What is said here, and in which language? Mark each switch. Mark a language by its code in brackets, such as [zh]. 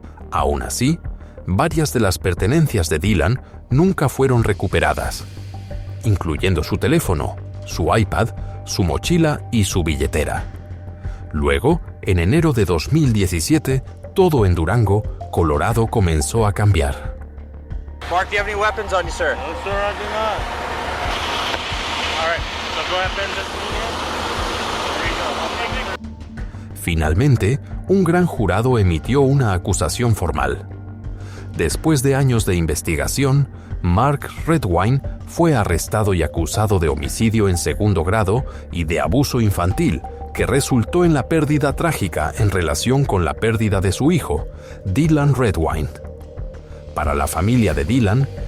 [es] Aún así, varias de las pertenencias de Dylan nunca fueron recuperadas, incluyendo su teléfono, su iPad, su mochila y su billetera. Luego, en enero de 2017, todo en Durango, Colorado, comenzó a cambiar. [en] Mark, do you have any weapons on you, sir? No, sir, I do not. All right, so go ahead and this one here. There you go. [es] Finalmente, un gran jurado emitió una acusación formal. Después de años de investigación, Mark Redwine fue arrestado y acusado de homicidio en segundo grado y de abuso infantil, que resultó en la pérdida trágica en relación con la pérdida de su hijo, Dylan Redwine. Para la familia de Dylan,